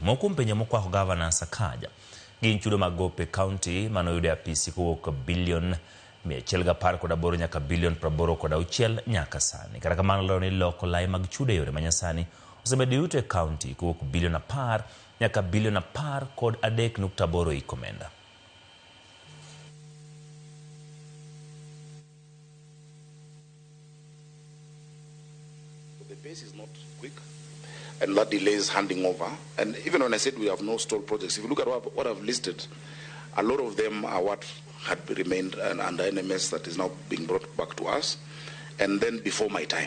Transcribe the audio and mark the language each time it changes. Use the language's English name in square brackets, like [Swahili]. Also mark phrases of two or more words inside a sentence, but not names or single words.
[Luo (Kenya and Tanzania)] Moko kuom penjo mokwako Gavana Sakaja gin chudo mag gope kaunti manoyudo e apisi kowuok bilion 118 nyaka bilion 86 nyaka sani. Kata kamano lero ni loko lai mag chudo e yore manyasani osemedo yuto e kaunti kowuok bilion 10 nyaka bilion 13.8 ei omenda. [English] The pace is not quick, and that delays handing over. And even when I said we have no stalled projects, if you look at what I've listed, a lot of them are what had remained under NMS that is now being brought back to us, and then before my time.